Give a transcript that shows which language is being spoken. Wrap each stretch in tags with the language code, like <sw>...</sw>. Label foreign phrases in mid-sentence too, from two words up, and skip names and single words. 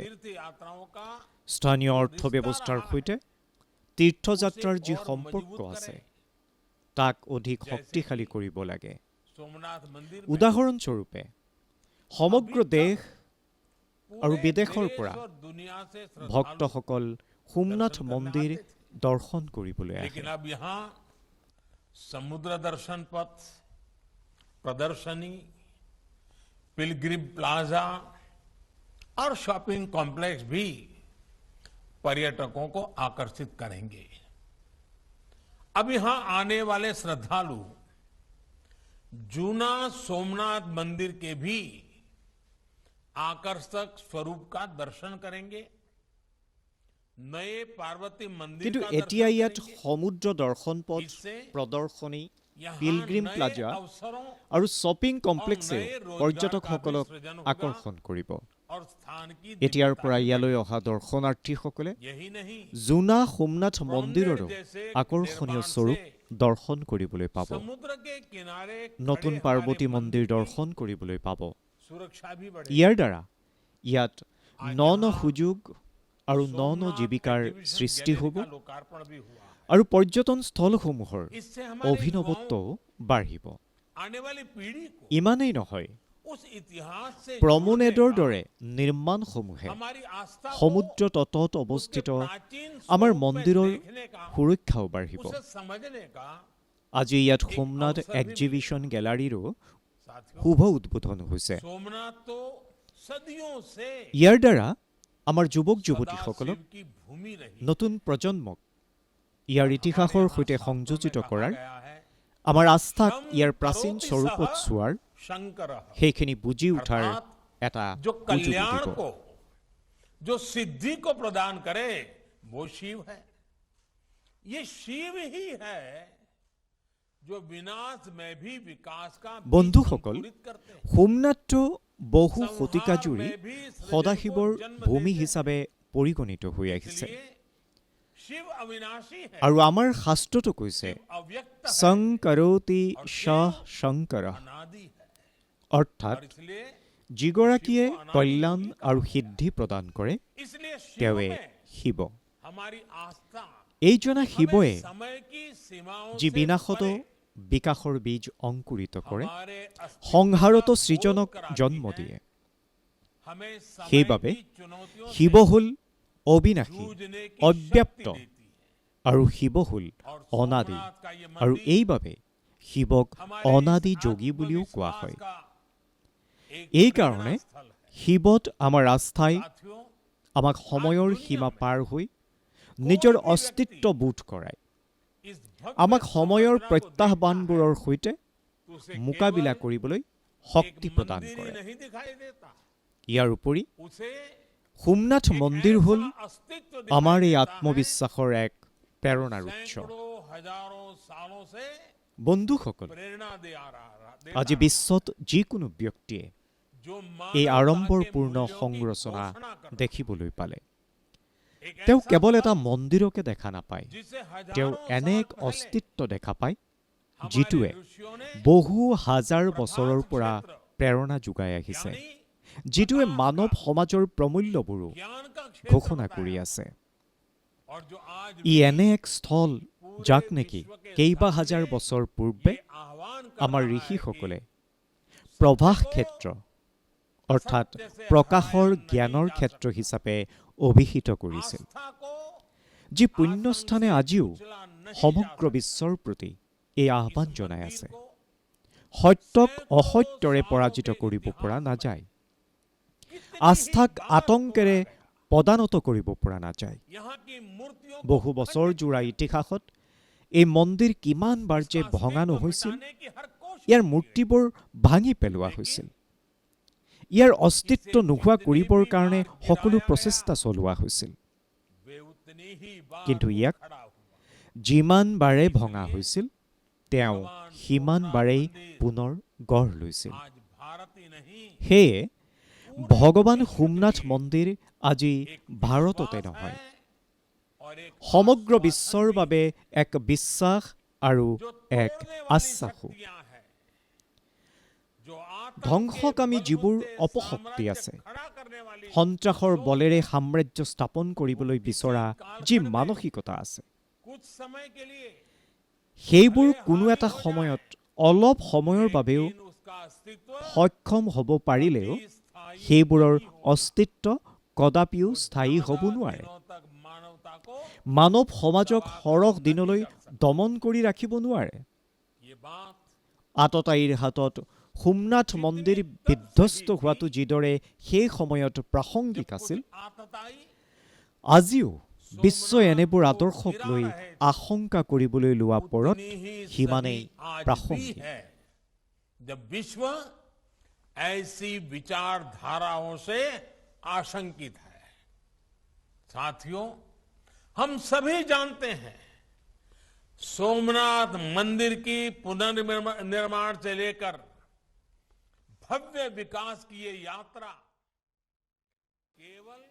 <as>স্থানীয় অৰ্থব্যৱস্থাৰ সৈতে তীৰ্থযাত্ৰাৰ যি সম্পৰ্ক আছে তাক অধিক শক্তিশালী কৰিব লাগে। উদাহৰণস্বৰূপে সমগ্ৰ দেশ আৰু</as> <hi>पूरे</hi> <as>বিদেশৰ</as> <hi>देश</hi> <as>পৰা</as> <hi>और दुनिया से श्रद्धालु</hi> <as>ভক্তসকল সোমনাথ</as> <hi>दर्शन करने</hi> <as>মন্দিৰ</as> <hi>आते थे।</hi> <as>দৰ্শন কৰিবলৈ আহে</as> <hi>लेकिन अब यहाँ समुद्र दर्शन पथ, प्रदर्शनी, पिलग्रिम प्लाजा और शॉपिंग कॉम्प्लेक्स भी पर्यटकों को आकर्षित करेंगे। अब यहां आने वाले श्रद्धालु जूना सोमनाथ मंदिर के भी आकर्षक स्वरूप का दर्शन करेंगे। नए पार्वती मंदिर</hi> <as>কিন্তু</as> <hi>का</hi> <as>এতিয়া</as> <hi>दर्शन</hi> <as>ইয়াত</as> <hi>करेंगे।</hi> <as>সমুদ্ৰ দৰ্শন পথ</as> <hi>इससे</hi> <as>প্ৰদৰ্শনী</as> <hi>यहाँ</hi> <as>পিলগ্ৰিম</as> <hi>नए</hi> <as>প্লাজা</as> <hi>अवसरों</hi> <as>আৰু শ্বপিং কমপ্লেক্সে</as> <hi>नए रोजगार</hi> <as>পৰ্যটকসকলক</as> <hi>का भी সৃজন होगा।</hi> <as>আকৰ্ষণ কৰিব</as> <hi>और स्थान की</hi> <as>এতিয়াৰ</as> <hi>दिव्यता</hi> <as>পৰা</as> <hi>भी</hi> <as>ইয়ালৈ অহা দৰ্শনাৰ্থীসকলে</as> <hi>यही नहीं,</hi> <as>জোনা সোমনাথ মন্দিৰৰো</as> <hi>जैसे</hi> <as>আকৰ্ষণীয়</as> <hi>निर्माण</hi> <as>স্বৰূপ</as> <hi>से</hi> <as>দৰ্শন কৰিবলৈ পাব</as> <hi>समुद्र के किनारे</hi> <as>নতুন</as> <hi>खड़े</hi> <as>পাৰ্বতী</as> <hi>हमारे</hi> <as>মন্দিৰ</as> <hi>मंदिर की</hi> <as>দৰ্শন কৰিবলৈ পাব</as> <hi>सुरक्षा भी बढ़ेगी।</hi> <as>ইয়াৰ দ্বাৰা ইয়াত ন সুযোগ আৰু ন</as> <hi>सोमनाथ</hi> <as>জীৱিকাৰ</as> <hi>एग्जीबिशन</hi> <as>সৃষ্টি</as> <hi>गैलरी</hi> <as>হ'ব</as> <hi>का लोकार्पण भी हुआ है।</hi> <as>আৰু পৰ্যটন স্থলসমূহৰ</as> <hi>इससे हमारे</hi> <as>অভিনৱত্বও বাঢ়িব</as> <hi>युवाओं, आने वाली पीढ़ी को</hi> <as>ইমানেই নহয়</as> <hi>उस इतिहास से</hi> <as>প্ৰমোনেডৰ</as> <hi>जोड़ने का</hi> <as>দৰে নিৰ্মাণসমূহে</as> <hi>हमारी आस्था को</hi> <as>সমুদ্ৰ তটত</as> <hi>उसके</hi> <as>অৱস্থিত</as> <hi>प्राचीन</hi> <as>আমাৰ</as> <hi>स्वरूप में</hi> <as>মন্দিৰৰ</as> <hi>देखने का,</hi> <as>সুৰক্ষাও বাঢ়িব</as> <hi>उसे समझने का।</hi> <as>আজি ইয়াত সোমনাথ এক্সিবিশ্যন গেলাৰীৰো</as> <hi>साथियों,</hi> <as>শুভ উদ্বোধন হৈছে</as> <hi>सोमनाथ तो सदियों से</hi> <as>ইয়াৰ দ্বাৰা আমাৰ যুৱক</as> <hi>सदा</hi> <as>যুৱতীসকলক</as> <hi>शिव की भूमि रही।</hi> <as>নতুন প্ৰজন্মক ইয়াৰ ইতিহাসৰ সৈতে সংযোজিত কৰাৰ</as> <hi>गया है</hi> <as>আমাৰ আস্থাক ইয়াৰ প্ৰাচীন স্বৰূপত চোৱাৰ</as> <hi>शंकर,</hi> <as>সেইখিনি বুজি উঠাৰ এটা</as> <hi>जो</hi> <as>সুযোগ</as> <hi>कल्याण</hi> <as>দিব</as> <hi>को, जो सिद्धि को प्रदान करे, वो शिव है। ये शिव ही है जो विनाश में भी विकास का बीज</hi> <as>বন্ধুসকল</as> <hi>अंकुरित करते हैं।</hi> <as>সোমনাথটো বহু শতিকা</as> <hi>संहार</hi> <as>জুৰি</as> <hi>में भी सृजन</hi> <as>সদাশিৱৰ</as> <hi>को जन्म</hi> <as>ভূমি</as> <hi>देते हैं।</hi> <as>হিচাপে পৰিগণিত হৈ আহিছে</as> <hi>इसलिए शिव अविनाशी है,</hi> <as>আৰু আমাৰ শাস্ত্ৰটো কৈছে</as> <hi>अव्यक्त है,</hi> <sa>শংকৰোতি সহ শংকৰ</sa> <hi>अनादि है।</hi> <as>অৰ্থাৎ</as> <hi>और इसलिए</hi> <as>যিগৰাকীয়ে কল্যাণ আৰু সিদ্ধি প্ৰদান কৰে</as> <hi>इसलिए शिव</hi> <as>তেওঁৱে</as> <hi>में</hi> <as>শিৱ</as> <hi>हमारी आस्था</hi> <as>এইজনা শিৱই</as> <hi>हमें समय की सीमाओं</hi> <as>যি</as> <hi>से</hi> <as>বিনাশতো</as> <hi>परे</hi> <as>বিকাশৰ বীজ অংকুৰিত কৰে</as> <hi>हमारे अस्तित्व</hi> <as>সংহাৰতো</as> <hi>का</hi> <as>সৃজনক</as> <hi>बोध कराती</hi> <as>জন্ম</as> <hi>है।</hi> <as>দিয়ে</as> <hi>हमें समय</hi> <as>সেইবাবে</as> <hi>की चुनौतियों से</hi> <as>শিৱ হ'ল অবিনাশী</as> <hi>जूझने की</hi> <as>অব্যাপ্ত</as> <hi>शक्ति देती है।</hi> <as>আৰু শিৱ হ'ল</as> <hi>और</hi> <as>অনাদি</as> <hi>सोमनाथ का ये</hi> <as>আৰু</as> <hi>मंदिर</hi> <as>এইবাবে শিৱক</as> <hi>हमारे</hi> <as>অনাদি</as> <hi>इस</hi> <as>যোগী বুলিও কোৱা</as> <hi>आत्मविश्वास</hi> <as>হয়</as> <hi>का एक</hi> <as>এই</as> <hi>प्रेरणा</hi> <as>কাৰণে</as> <hi>स्थल है।</hi> <as>শিৱত আমাৰ আস্থাই</as> <hi>साथियों,</hi> <as>আমাক সময়ৰ সীমা পাৰ হৈ নিজৰ অস্তিত্ব বোধ কৰায়</as> <hi>इस भव्य</hi> <as>আমাক সময়ৰ</as> <hi>संरचना को</hi> <as>প্ৰত্যাহ্বানবোৰৰ সৈতে</as> <hi>देखता है, तो उसे</hi> <as>মোকাবিলা</as> <hi>केवल</hi> <as>কৰিবলৈ</as> <hi>एक</hi> <as>শক্তি প্ৰদান</as> <hi>मंदिर ही</hi> <as>কৰে</as> <hi>नहीं दिखाई देता,</hi> <as>ইয়াৰ উপৰি</as> <hi>उसे</hi> <as>সোমনাথ</as> <hi>एक</hi> <as>মন্দিৰ হ'ল</as> <hi>ऐसा अस्तित्व</hi> <as>আমাৰ</as> <hi>दिखाई</hi> <as>এই</as> <hi>देता है,</hi> <as>আত্মবিশ্বাসৰ এক প্ৰেৰণাৰ উৎস</as> <hi>सैकड़ों हजारों सालों से</hi> <as>বন্ধুসকল</as> <hi>प्रेरणा दे आ रहा</hi> <as>আজি বিশ্বত যিকোনো ব্যক্তিয়ে</as> <hi>जो</hi> <as>এই</as> <hi>मानवता</hi> <as>আড়ম্বৰপূৰ্ণ</as> <hi>के मूल्यों की</hi> <as>সংৰচনা</as> <hi>घोषणा करता है।</hi> <as>দেখিবলৈ পালে</as> <hi>एक</hi> <as>তেওঁ</as> <hi>ऐसा</hi> <as>কেৱল এটা</as> <hi>पथ</hi> <as>মন্দিৰকে দেখা নাপায়</as> <hi>जिसे</hi> <as>তেওঁ</as> <hi>हजारों</hi> <as>এনে</as> <hi>साल</hi> <as>এক</as> <hi>पहले</hi> <as>অস্তিত্ব দেখা পায়</as> <hi>हमारे</hi> <as>যিটোৱে</as> <hi>ऋषियों ने</hi> <as>বহু হাজাৰ বছৰৰ পৰা</as> <hi>क्षेत्र,</hi> <as>প্ৰেৰণা যোগাই আহিছে</as> <hi>यानी</hi> <as>যিটোৱে</as> <hi>प्रकाश</hi> <as>মানৱ</as> <hi>का,</hi> <as>সমাজৰ প্ৰমূল্যবোৰো</as> <hi>ज्ञान का क्षेत्र</hi> <as>ঘোষণা</as> <hi>बताया।</hi> <as>কৰি আছে</as> <hi>और जो आज</hi> <as>ই</as> <hi>भी</hi> <as>এনে এক স্থল যাক নেকি কেইবা হাজাৰ বছৰ পূৰ্বে</as> <hi>ये आह्वान कर</hi> <as>আমাৰ</as> <hi>रहा है</hi> <as>ঋষিসকলে</as> <hi>कि</hi> <as>প্ৰভাস ক্ষেত্ৰ অৰ্থাৎ প্ৰকাশৰ জ্ঞানৰ ক্ষেত্ৰ হিচাপে অভিহিত কৰিছিল</as> <hi>आस्था को</hi> <as>যি পুণ্যস্থানে আজিও</as> <hi>चला नहीं</hi> <as>সমগ্ৰ</as> <hi>जा</hi> <as>বিশ্বৰ প্ৰতি এই আহ্বান</as> <hi>सकता।</hi> <as>জনাই</as> <hi>मंदिर</hi> <as>আছে</as> <hi>को</hi> <as>সত্যক অসত্যৰে পৰাজিত কৰিব পৰা নাযায় আস্থাক আতংকেৰে পদানত কৰিব পৰা নাযায়</as> <hi>यहाँ की मूर्तियों को</hi> <as>বহু বছৰ জোৰা ইতিহাসত এই মন্দিৰ কিমানবাৰ যে</as> <hi>उसका</hi> <as>ভঙা</as> <hi>अस्तित्व</hi> <as>নহৈছিল</as> <hi>मिटाने की हर कोशिश</hi> <as>ইয়াৰ</as> <hi>की गई।</hi> <as>মূৰ্তিবোৰ ভাঙি পেলোৱা হৈছিল ইয়াৰ অস্তিত্ব নোহোৱা কৰিবৰ কাৰণে সকলো প্ৰচেষ্টা চলোৱা হৈছিল</as> <hi>वे उतनी ही बार</hi> <as>কিন্তু</as> <hi>वो</hi> <as>ইয়াক</as> <hi>खड़ा हुआ।</hi> <as>যিমানবাৰে ভঙা হৈছিল তেওঁ সিমানবাৰেই পুনৰ গঢ় লৈছিল</as> <hi>आज भारत ही नहीं,</hi> <as>সেয়ে ভগৱান সোমনাথ মন্দিৰ আজি</as> <hi>एक</hi> <as>ভাৰততে</as> <hi>विश्वास</hi> <as>নহয়</as> <hi>है और एक</hi> <as>সমগ্ৰ</as> <hi>आश्वासन</hi> <as>বিশ্বৰ</as> <hi>भी</hi> <as>বাবে এক বিশ্বাস আৰু</as> <hi>जो</hi> <as>এক</as> <hi>तोड़ने वाली</hi> <as>আশ্বাসো</as> <hi>शक्तियां हैं, जो आतंक</hi> <as>ধ্বংসকামী</as> <hi>के</hi> <as>যিবোৰ</as> <hi>बलबूते</hi> <as>অপশক্তি</as> <hi>साम्राज्य</hi> <as>আছে</as> <hi>खड़ा करने वाली</hi> <as>সন্ত্ৰাসৰ বলেৰে সাম্ৰাজ্য স্থাপন কৰিবলৈ বিচৰা যি মানসিকতা আছে</as> <hi>कुछ समय के लिए</hi> <as>সেইবোৰ কোনো এটা সময়ত অলপ সময়ৰ বাবেও সক্ষম হ'ব পাৰিলেও সেইবোৰৰ অস্তিত্ব কদাপিও স্থায়ী হ'ব নোৱাৰে। মানৱ সমাজক সৰহ দিনলৈ দমন কৰি ৰাখিব নোৱাৰে। আততায়ীৰ হাতত সোমনাথ মন্দিৰ বিধ্বস্ত হোৱাটো যিদৰে সেই সময়ত প্ৰাসংগিক আছিল, আজিও বিশ্বই এনেবোৰ আদৰ্শক লৈ আশংকা কৰিবলৈ লোৱা পৰত সিমানেই প্ৰাসংগিক।</as> <hi>जब विश्व ऐसी विचारधाराओं से आशंकित है। साथियों, हम सभी जानते हैं सोमनाथ मंदिर की पुनर्निर्माण से लेकर भव्य विकास की ये यात्रा केवल</hi>